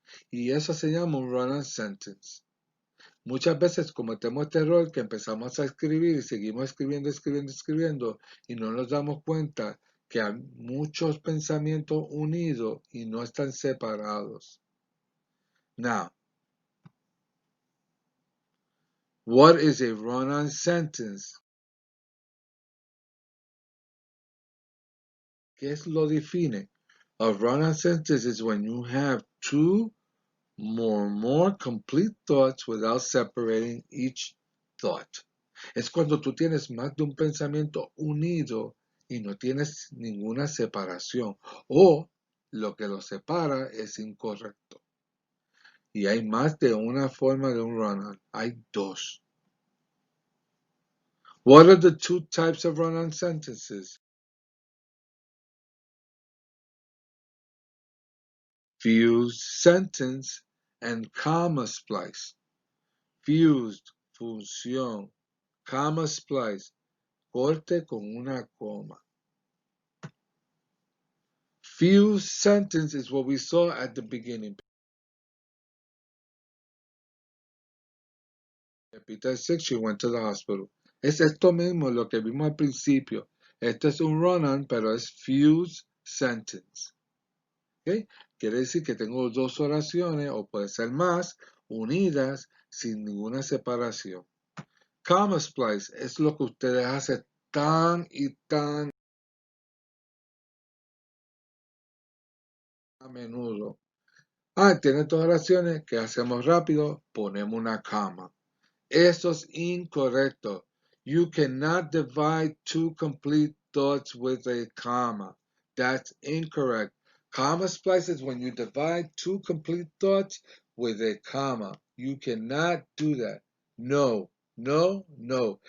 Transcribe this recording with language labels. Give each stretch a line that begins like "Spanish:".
Spanish: Y eso se llama un run-on sentence. Muchas veces cometemos este error que empezamos a escribir y seguimos escribiendo y no nos damos cuenta que hay muchos pensamientos unidos y no están separados.
English: Now, What is a run-on sentence?
Spanish: ¿Qué es lo define?
English: A run-on sentence is when you have two or more complete thoughts without separating each thought.
Spanish: Es cuando tú tienes más de un pensamiento unido y no tienes ninguna separación, o lo que lo separa es incorrecto. Y hay más de una forma de un run-on. Hay dos.
English: What are the two types of run-on sentences? Fused sentence and comma splice.
Spanish: Fused, función, comma splice, corte con una coma.
English: Fused sentence is what we saw at the beginning. Pepita 6, she went to the hospital.
Spanish: Es esto mismo lo que vimos al principio. Este es un run-on, pero es fused sentence. ¿Okay? Quiere decir que tengo dos oraciones, o puede ser más, unidas, sin ninguna separación. Comma splice es lo que ustedes hacen tan y tan a menudo. Tiene dos oraciones, ¿qué hacemos rápido? Ponemos una coma. Eso es incorrecto.
English: You cannot divide two complete thoughts with a comma. That's incorrect. Comma splice is when you divide two complete thoughts with a comma. You cannot do that. No, no, no.